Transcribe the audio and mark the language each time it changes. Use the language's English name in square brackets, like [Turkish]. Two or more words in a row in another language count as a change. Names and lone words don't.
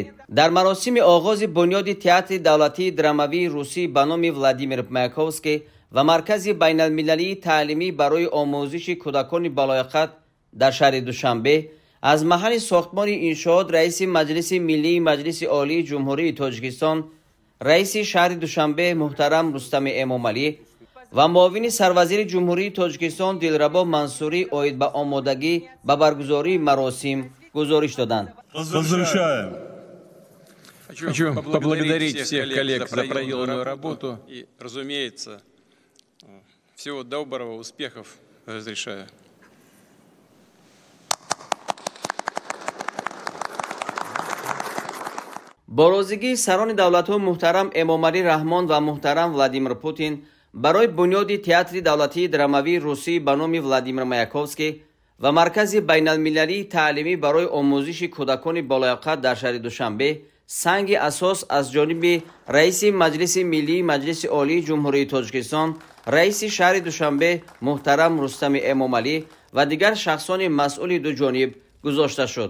[Tajik] Дар маросими оғози бунёди театри давлатии драмавии русӣ ба номи Владимир Маяковский ва маркази байналмилалии таълимӣ барои омӯзиши кӯдакони балояқат дар шаҳри Душанбе аз маҳалли сохтмони иншоот раиси Маҷлиси Миллии Маҷлиси Олии Ҷумҳурии Тоҷикистон, раиси шаҳри Душанбе муҳтарам Рустами Эмомалӣ ва муовини сарвазири Ҷумҳурии Тоҷикистон Дилрабо Мансурӣ оид ба омодагӣ ба баргузории маросим гузориш доданд. [Russian] Хочу поблагодарить всех коллег за проделанную работу и, разумеется, всего доброго, успехов разрешаю. [Tajik] бо розигии сарони давлатҳо муҳтарам Эмомалӣ Раҳмон ва муҳтарам Владимир Путин барои бунёди театри давлатии драмавии русӣ ба номи Владимир Маяковский ва маркази байналмилалии таълимӣ барои омӯзиши кӯдакони болояқат дар шаҳри Душанбе санги асос аз ҷониби раиси Маҷлиси Миллии Маҷлиси Олии Ҷумҳурии Тоҷикистон, раиси шаҳри Душанбе муҳтарам Рустами Эмомалӣ ва дигар шахсони масъули дуҷониб гузошта шуд.